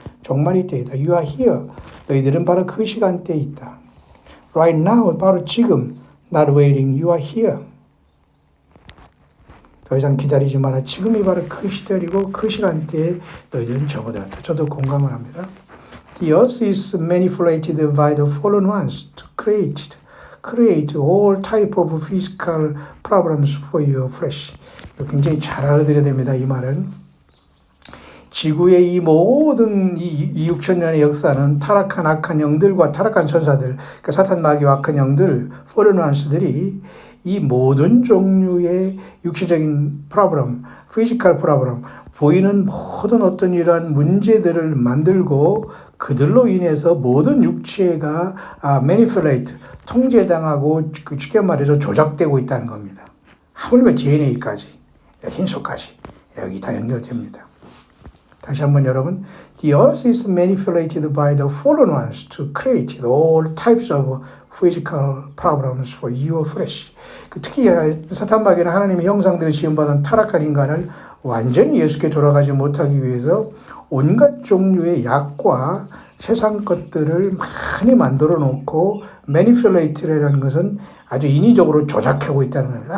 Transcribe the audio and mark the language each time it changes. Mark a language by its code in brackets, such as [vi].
[ko] 종말이 때이다. [en] You are here. [ko] 너희들은 바로 그 시간대에 있다. [en] Right now. [ko] 바로 지금. [en] Not waiting. You are here. [ko] 더 이상 기다리지 마라. 지금이 바로 그 시대이고 그 시간대에 너희들은 접어들었다. 저도 공감을 합니다. [en] The earth is manipulated by the fallen ones to create all type of physical problems for your flesh. [ko] 굉장히 잘 알아들여야 됩니다. 이 말은 지구의 이 모든 이 6천 년의 역사는 타락한 악한 영들과 타락한 천사들, 그러니까 사탄 마귀와 악한 영들, fallen ones들이 이 모든 종류의 육체적인 프로블럼, 피지컬 프로블럼, 보이는 모든 어떤 이러한 문제들을 만들고 그들로 인해서 모든 육체가 manipulate, 통제당하고 쉽게 말해서 조작되고 있다는 겁니다. 하물며 DNA까지, 흰소까지 여기 다 연결됩니다. 다시 한번 여러분, [en] The earth is manipulated by the fallen ones to create all types of physical problems for your flesh. [ko] 특히 사탄 마귀는 하나님의 형상대로 지음받은 타락한 인간을 완전히 예수께 돌아가지 못하기 위해서 온갖 종류의 약과 세상 것들을 많이 만들어 놓고 manipulate라는 것은 아주 인위적으로 조작하고 있다는 겁니다.